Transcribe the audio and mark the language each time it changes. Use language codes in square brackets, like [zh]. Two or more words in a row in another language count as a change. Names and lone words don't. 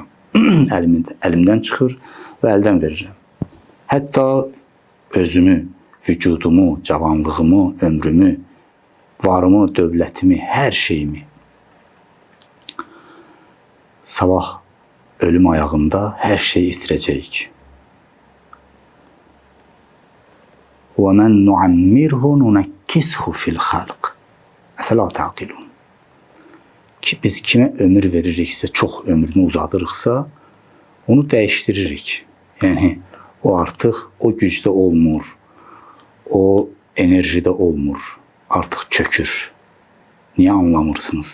[az] Əlimdən çıxır və əldən verirəm. Hətta özümü, vücudumu, cavanlığımı, ömrümü, varımı, dövlətimi, hər şeyimi sabah ölüm ayağında hər şeyi itirəcəyik. [ar] وَمَنْ نُعَمِّرْهُ نُنَكِّسْهُ فِي الْخَلْقِ أَفَلَا تَعْقِلُونَ [az] Ki biz kimə ömür veririksə, çox ömrünü uzadırıqsa, onu dəyişdiririk. Yəni, o artıq o gücdə olmur, o enerjidə olmur, artıq çökür. Niyə anlamırsınız?